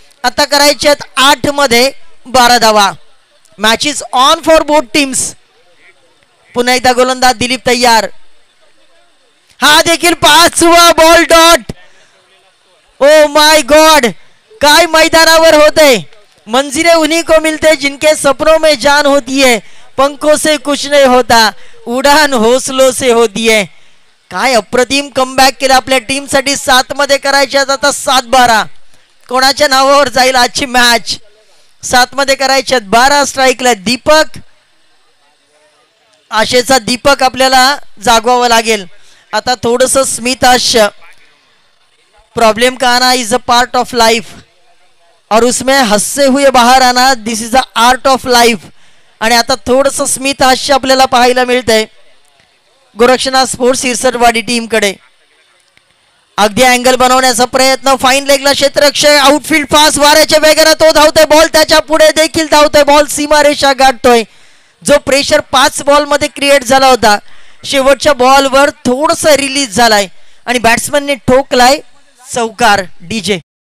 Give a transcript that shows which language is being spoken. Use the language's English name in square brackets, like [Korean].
[Marathi] आता करायचे 8 मध्ये 12 धावा. [English] Match is on for both teams. [Marathi] पुन्हा एकदा गोलंदाज दिलीप तयार. हा देखील 5वा ball dot. [English] oh my God, [Marathi] काय मैदानावर होते. [Hindi] मंजिलें उन्हीं को मिलते जिनके सपनों में जान होती है. पंखों से कुछ नहीं होता, उडान हौसलों से होती है. [Marathi] काय अप्रतिम कमबॅक केलं आपल्या टीम साठी. 7 मध्ये करायचे आता 7-12. कोणाच्या नावावर जाईल आजची मॅच? 7 मध्ये करायच्यात 12. स्ट्राईकला दीपक. आशेचा दीपक आपल्याला जागवावं लागेल. आता थोडस स्मितहास्य. [English] problem [Hindi] का आना [English] is a part of life [Hindi] और उसमें हंसते हुए बाहर आना [English] This is a art of life. [Marathi] आणि आता थोडस स्मितहास्य आपल्याला पाहायला मिळतंय गोरक्षनाथ स्पोर्ट्स सिरसटवाडी टीम कडे. अगदी अँगल बनवण्याचा प्रयत्न. फाईन लेगला क्षेत्ररक्षक. आउटफील्ड फास्ट वाऱ्याच्या वेगाने तो धावतोय. बॉल त्याच्या पुढे देखील धावतोय. बॉल सीमारेषा गाठतोय. जो प्रेशर 5 बॉल मध्ये क्रिएट झाला होता शेवटच्या बॉलवर थोडस रिलीज झालाय आणि बॅट्समनने ठोकलाय चौकार. डीजे